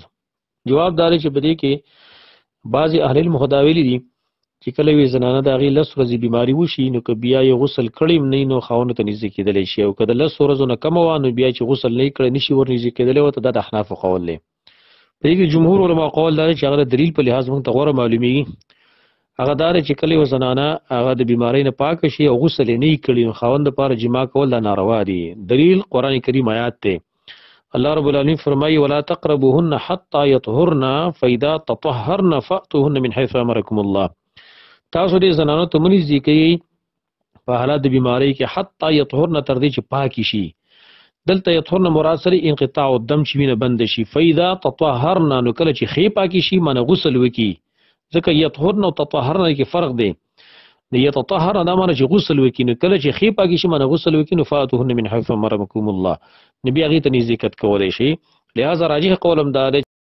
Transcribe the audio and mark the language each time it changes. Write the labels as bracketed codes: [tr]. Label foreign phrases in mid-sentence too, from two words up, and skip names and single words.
[ps] جواب دا دی چې په دې کې بعضې اهل علم خو دا ویلي دي چې کله یوې زنانه د هغې 10 ورځې بیماري وشي نو که بیا یې غسل کړی هم نه نو خاوند ته نږدې کېدلی شي، او که د 10 ورځو نه کمه وه نو بیا چې غسل نه یې کړی نشي ور نږدې کېدلی ورته دا د احنافو قول دی. په دې کې جمهور علما قول دا دی چې هغه د دلیل په لحاظ موږ ته غوره معلومیږي، هغه دا دی چې کله یوه زنانه هغه د بیمارۍ نه پاکه شي او غسل یې نه کړي نو خاوند دپاره جما کول دا ناروا دي. دلیل قرآن کریم آیات دی، [ar] الله رب العالمین [ps] فرمایي [ar] ولا تقربوهن حتى يطهرن فاذا تطهرن فاتوهن من حيث امركم الله. [ps] تاسو دې زنانو ته مه نږدې کوئ په حالت د بیمارۍ کې [ar] حتی یطهرن [ps] تر دې چې پاکې شي. دلته یطهرن مراد سره [ar] انقطاع الدم [ps] چې وینه بنده شي، [ar] فاذا تطهرن [ps] نو کله چې ښې پاکې شي معنی غسل وکړي، ځکه یطهرن او تطهرن کې فرق دی. د یتطهرن دا معنی چې غسل وکړي، نو کله چې ښې پاکې شي معنی غسل وکړي نو [ar] فاتوهن من حيث امركم الله، [ps] نو بیا هغې ته نزدېکت کولی شي. لہذا راجح قول هم دا دی